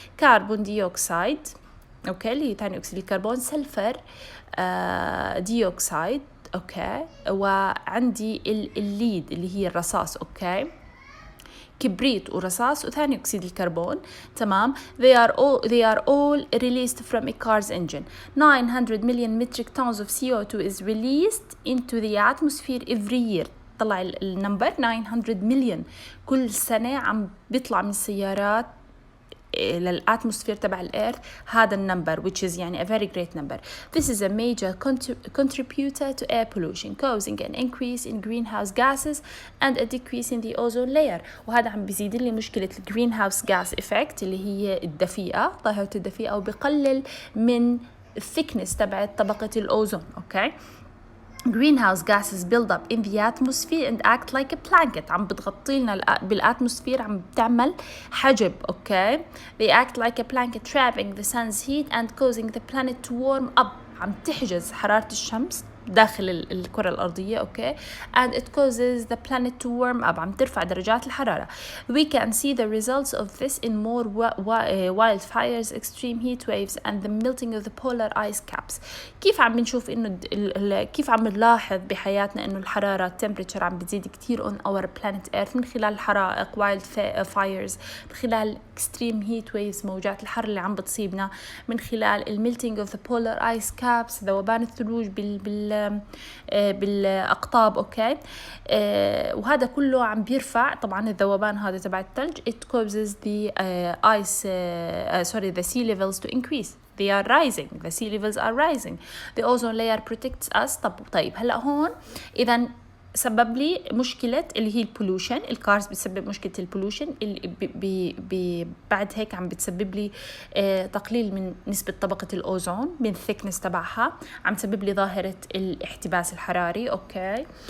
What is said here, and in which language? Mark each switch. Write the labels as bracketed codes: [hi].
[ar] carbon dioxide okay اللي ثاني أكسيد الكربون, سلفر dioxide okay, وعندي الليد اللي هي الرصاص okay. كبريت ورصاص وثاني أكسيد الكربون. تمام. [en] they are all released from a car's engine. 900 million metric tons of CO2 is released into the atmosphere every year. [ar] طلع النمبر 900 مليون كل سنة عم بيطلع من السيارات للاتموسفير تبع الارث هذا النمبر [en] which is [ar] يعني [en] a very great number. This is a major contributor to air pollution causing an increase in greenhouse gases and a decrease in the ozone layer. [ar] وهذا عم بيزيد لي مشكلة greenhouse gas effect اللي هي الدفيئة ظاهرة الدفيئة وبقلل من thickness تبع طبقة الأوزون. okay. [en] Greenhouse gases build up in the atmosphere and act like a blanket. [ar] عم بتغطي لنا بالاتموسفير، عم بتعمل حجب. okay. [en] They act like a blanket trapping the sun's heat and causing the planet to warm up. [ar] عم تحجز حرارة الشمس داخل الكرة الأرضية. okay. [en] And it causes the planet to warm up. [ar] عم ترفع درجات الحرارة. [en] We can see the results of this in more wildfires, extreme heat waves and the melting of the polar ice caps. [ar] كيف عم بنشوف إنه كيف عم نلاحظ بحياتنا إنه الحرارة temperature عم بتزيد كتير [en] on our planet Earth [ar] من خلال الحرائق wildfires، من خلال [en] extreme heat waves [ar] موجات الحر اللي عم بتصيبنا، من خلال [en] melting of the polar ice caps [ar] ذوبان الثلوج بالأقطاب. أوكي. وهذا كله عم بيرفع طبعا الذوبان هذا تبع الثلج. [en] It causes the the sea levels to increase. They are rising. The sea levels are rising. The ozone layer protects us. [ar] طيب هلا هون إذا سبب لي مشكلة اللي هي البولوشن. الكارز بتسبب مشكلة البولوشن اللي بعد هيك عم بتسبب لي تقليل من نسبة طبقة الأوزون من الثيكنس تبعها، عم تسبب لي ظاهرة الاحتباس الحراري. أوكي.